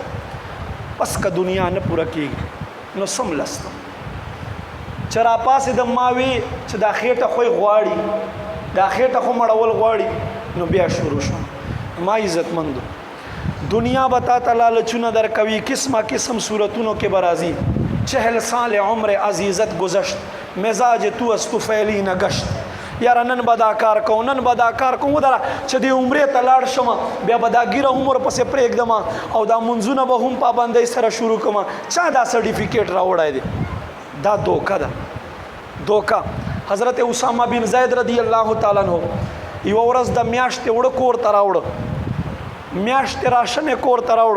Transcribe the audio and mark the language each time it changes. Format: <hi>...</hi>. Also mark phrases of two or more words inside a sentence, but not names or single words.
<ps>بس که دنیا نه پوره کېږي نو سملستم چې را پاسېدم ما وی چې دا خېټه خو یې غواړي، دا خېټه خو مړول غواړي. نو بیا شروع شوم. ما عزتمندو دنیا به تا ته لالچونه درکوي، قسمه قسم صورتونو کې به راځي.</ps> <fa>40 سال عمر عزیزت گذشت، مزاج تو از تو فعلی نگشت.</fa> <ps>یاره نن به دا کار کوم، نن به دا کار کوم، ودره چې دې عمرې ته لاړ شم بیا به دا ګیره هم ورپسې پرېږدم او دا منځونه به هم پابندۍ سره شروع کړم. چا دا سرټیفیکیټ راوړی دی؟ دا دوکه ده، دوکه. حضرت اسامه بن زید</ps> <ar>رضی الله تعالی عنہ</ar> <ps>یوه ورځ د میاشتې وړه کور ته راوړه، میاشتې راشن یې کور ته راوړو.</ps>